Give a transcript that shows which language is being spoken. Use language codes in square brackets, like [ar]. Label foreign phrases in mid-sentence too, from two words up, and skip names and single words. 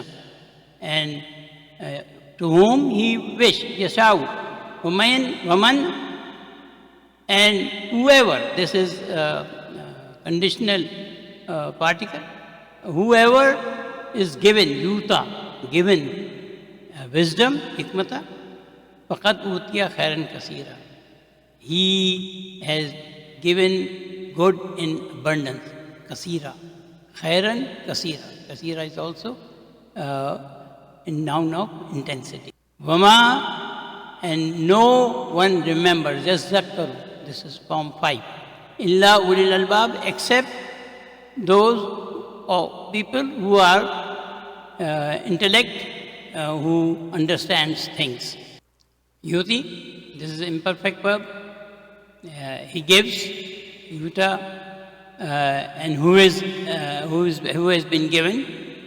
[en] And to whom he wished, [ar] يشاء، ومن, [en] and whoever, this is conditional particle, whoever is given, yuta, given wisdom, [ar] حكمة، فقد أوتي خيرا كثيرا. [en] He has given good in abundance, [ar] kasira. خيرا كثيرا. [en] Kasira is also a noun of intensity. Vama, and no one remembers, just zakkaru. This is form 5. [ar] إلا أولو الألباب, [en] except those people who are intellect who understands things. Yuti, this is imperfect verb. He gives, yuta, and who has been given.